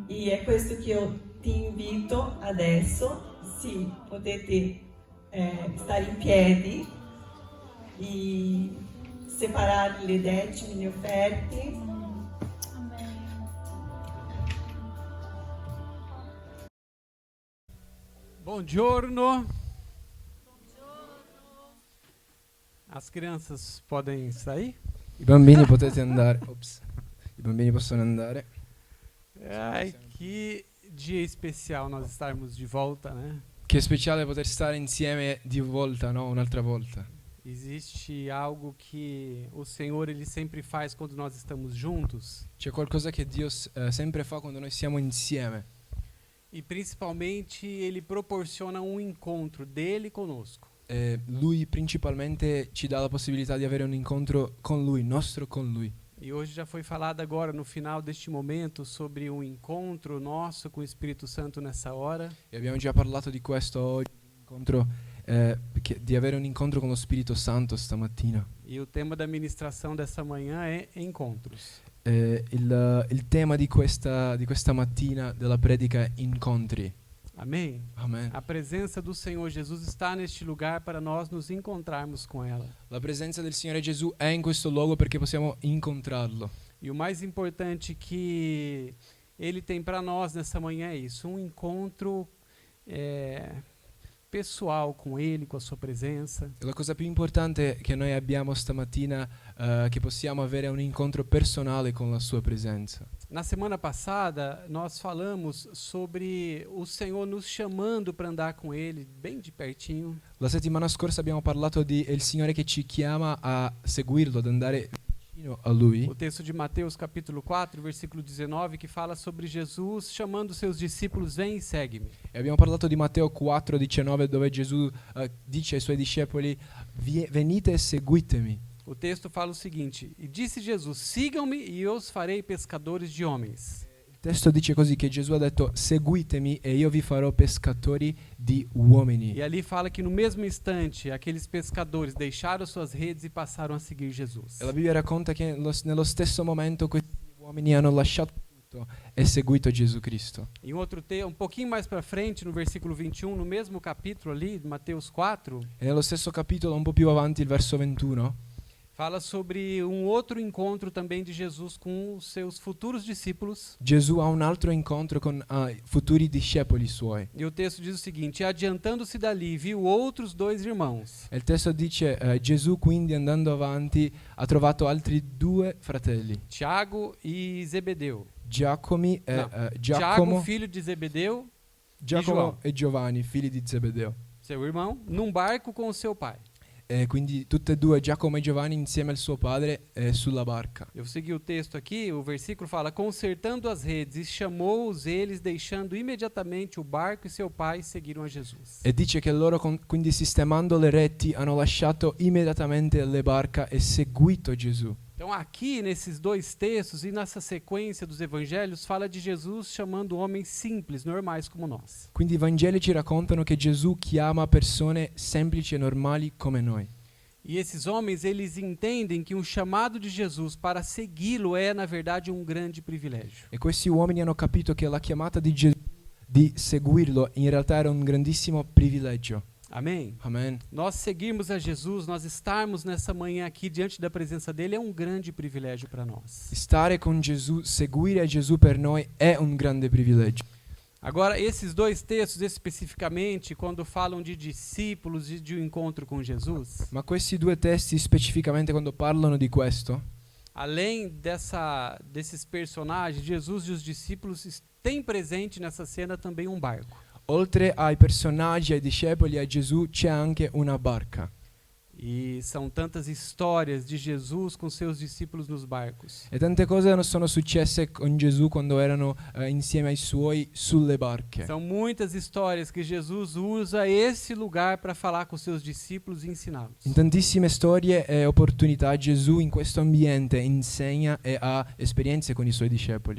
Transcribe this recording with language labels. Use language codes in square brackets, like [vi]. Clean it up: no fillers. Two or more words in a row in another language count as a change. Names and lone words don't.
[it] E è questo che io ti invito adesso, se potete stare in piedi e separare le decime, le offerte. Amen. Buongiorno. [pt] As crianças podem sair? [it] I bambini potete andare. Ops. I bambini possono andare. [pt] Ai, que dia especial nós estarmos de volta, né? [it] Che speciale poter stare insieme di volta, no? Un'altra volta. [pt] Existe algo que o Senhor ele sempre faz quando nós estamos juntos, [it] C'è qualcosa che Dio sempre fa quando noi siamo insieme. [pt] e principalmente ele proporciona um encontro dele conosco. [it] Lui principalmente ci dà la possibilità di avere un incontro con Lui, nostro con Lui. [pt] E hoje já foi falado agora no final deste momento sobre um encontro nosso com o Espírito Santo nessa hora. [it] E abbiamo già parlato di questo oggi, di avere un incontro con lo Spirito Santo stamattina. [pt] E o tema da ministração dessa manhã é encontros. [it] Il tema di questa mattina della predica è incontri. [pt] Amém? [it] Amen. [pt] A presença do Senhor Jesus está neste lugar para nós nos encontrarmos com ela. [it] La presenza del Signore Gesù è in questo luogo perché possiamo incontrarlo. [pt] E o mais importante que Ele tem para nós nessa manhã é isso, um encontro pessoal com Ele, com a sua presença. [it] La cosa più importante che noi abbiamo stamattina è che possiamo avere un incontro personale con la sua presenza. [pt] Na semana passada, nós falamos sobre o Senhor nos chamando para andar com Ele bem de pertinho. [it] La settimana scorsa abbiamo parlato di il Signore che ci chiama a seguirlo, ad andare vicino a Lui. [pt] O texto de Mateus capítulo 4, versículo 19, que fala sobre Jesus chamando seus discípulos: vem e segue-me. [it] E abbiamo parlato di Matteo 4,19 dove Gesù dice ai suoi discepoli: venite e seguitemi. [pt] O texto fala o seguinte: e disse Jesus: sigam-me e eu os farei pescadores de homens. [it] Il testo dice così, che Gesù ha detto: seguitemi e io vi farò pescatori di uomini. [pt] E ali fala que no mesmo instante aqueles pescadores deixaram suas redes e passaram a seguir Jesus. [it] E la Bibbia racconta che nello stesso momento questi uomini hanno lasciato tutto e seguito Gesù Cristo. [pt] Em outro um pouquinho mais para frente, no versículo 21, no mesmo capítulo ali, Mateus 4, [it] E nello stesso capitolo, un po' più avanti, il verso 21, [pt] fala sobre um outro encontro também de Jesus com os seus futuros discípulos. [it] Gesù ha un altro incontro con futuri discepoli suoi. [pt] E o texto diz o seguinte: e adiantando-se dali, viu outros dois irmãos, [it] E il testo dice, Gesù quindi andando avanti ha trovato altri due fratelli, [pt] Tiago e Zebedeu. [it] Giacomo, [pt] Tiago, filho de Zebedeu, [it] Giacomo [pt] João. [it] e Giovanni, figli di Zebedeo. [pt] seu irmão, num barco com o seu pai. [it] E quindi tutte e due, Giacomo e Giovanni, insieme al suo padre, sulla barca. [pt] Eu segui o texto aqui, o versículo fala: consertando as redes, e chamou-os eles, deixando imediatamente o barco e seu pai, seguiram a Jesus. [it] E dice che loro, quindi sistemando le reti, hanno lasciato immediatamente le barca e seguito Gesù. [pt] Então aqui, nesses dois textos e nessa sequência dos evangelhos, fala de Jesus chamando homens simples, normais como nós. [it] Quindi i Vangeli ci raccontano che Gesù chiama persone semplici e normali come noi. [pt] E esses homens, eles entendem que o chamado de Jesus para segui-lo é, na verdade, um grande privilégio. [it] E questi uomini hanno capito che la chiamata di Gesù di seguirlo in realtà era un grandissimo privilegio. [pt] Amém? [it] Amen. [pt] Nós seguirmos a Jesus, nós estarmos nessa manhã aqui diante da presença dele é um grande privilégio para nós. [it] Stare con Gesù, seguire Gesù per noi è un grande privilegio. [pt] Agora, esses dois textos especificamente, quando falam de discípulos e de um encontro com Jesus, [it] Ma questi due testi specificamente quando parlano di questo, [pt] além desses personagens, Jesus e os discípulos têm presente nessa cena também um barco. [it] oltre ai personaggi, ai discepoli, a Gesù, c'è anche una barca. [pt] E são tantas histórias de Jesus com seus discípulos nos barcos. [it] E tante cose sono successe con Gesù quando erano insieme ai suoi sulle barche. [pt] São muitas histórias que Jesus usa esse lugar para falar com seus discípulos e ensiná-los. [it] In tantissime storie e opportunità Gesù in questo ambiente insegna e ha esperienze con i suoi discepoli.